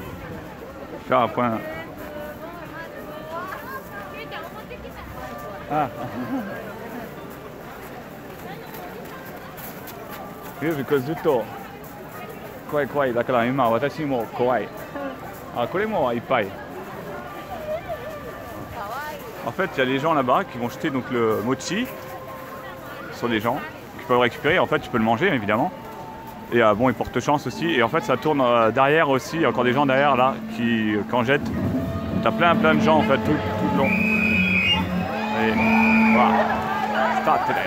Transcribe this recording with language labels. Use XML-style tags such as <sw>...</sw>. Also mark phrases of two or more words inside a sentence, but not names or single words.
<fr>Je vais faire un point. Ah.</fr> <ja>Because ずっと怖い怖いだから今私も怖い。あ、これもいっぱい。</ja> <fr>En fait, il y a les gens là-bas qui vont jeter donc le mochi sur les gens, qui peuvent le récupérer. En fait, tu peux le manger évidemment. Et bon, ils portent chance aussi. Et en fait, ça tourne derrière aussi. Il y a encore des gens derrière là qui, quand jettent, t'as plein de gens en fait tout le long. Et voilà.</fr> <en>Start today.</en>